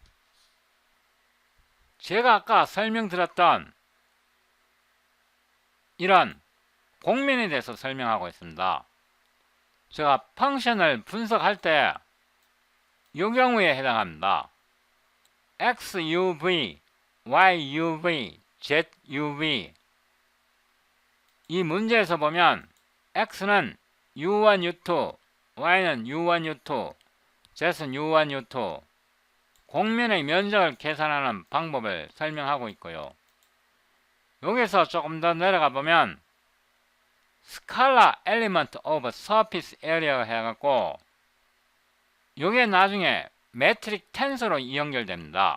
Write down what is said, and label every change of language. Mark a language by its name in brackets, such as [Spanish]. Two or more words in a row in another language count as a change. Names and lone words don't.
[Korean] 제가 아까 설명드렸던 이런 공면에 대해서 설명하고 있습니다. 제가 펑션을 분석할 때 이 경우에 해당합니다. XUV, YUV, ZUV 이 문제에서 보면 X는 U1, U2, Y는 U1, U2, Z는 U1, U2 공면의 면적을 계산하는 방법을 설명하고 있고요. 여기서 조금 더 내려가 보면 [English] Scalar Element of Surface Area [Korean] 가 해갖고 이게 나중에 메트릭 텐서로 연결됩니다.